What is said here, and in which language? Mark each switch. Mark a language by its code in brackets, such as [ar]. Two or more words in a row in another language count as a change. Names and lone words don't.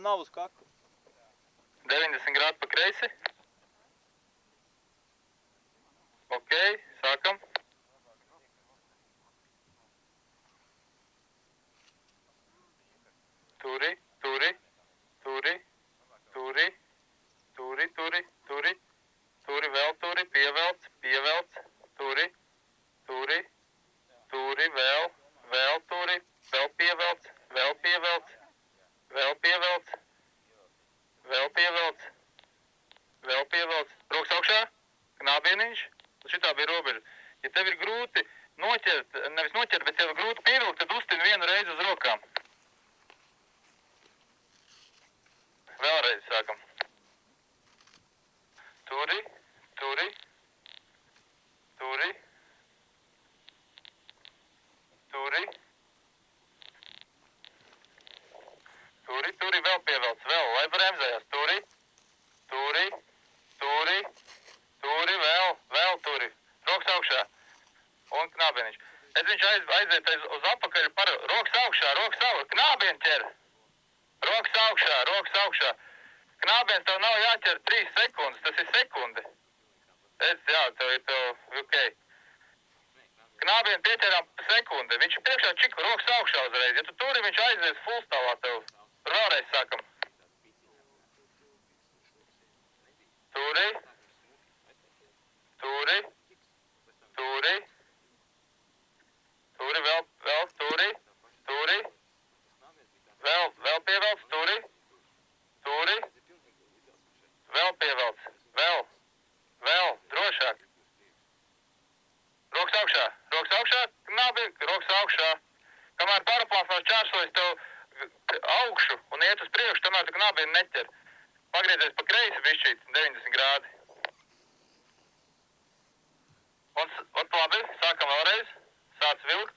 [lv] nav uz kakla. 90 grādi pa kreisi. Ok, sākam. Turi, turi, turi, turi, turi, turi, turi, turi, vēl turi, pievelc, pievelc, turi, turi, turi, vēl turi, vēl pievelc, vēl pievelc, vēl pievelc, vēl pievelc, vēl pievelc. Rokas augšā, knābieniņš, šitā bija robeža. Ja tev ir grūti noķert, nevis noķert, bet tev ir grūti pievilkt, tad uztini vienu reizi uz rokām. Vēlreiz sākam. Turi, turi, turi, turi, turi, turi, vēl pievelc, vēl, lai bremzējās. Turi, turi, turi, turi, vēl turi. Rokas augšā un knābieniņš. Es viņš aiziet uz apakaļ par rokas augšā, knābieni ķer. Rokas augšā. Knābiens tev nav jāķer 3 sekundes, tas ir sekundi. Jā, tev ir ok. Knābieni pieķerām sekundi. Viņš ir priekšā čika, rokas augšā uzreiz. Ja tu turi, viņš aizies fullstāvā tev. Vēlreiz sākam. Turi, turi, turi, turi, vēl turi, turi, vēl pievelc, turi, turi, vēl pievelc, vēl, drošāk. Rokas augšā, knābi, rokas augšā. Kamēr paraplāns nav čārsojis tev augšu un iet uz priekšu, tomēr tu knābienu neķer. Pagriezies pa kreisi bišķīt, 90 grādi. Un labi, sākam vēlreiz, sāc vilkt.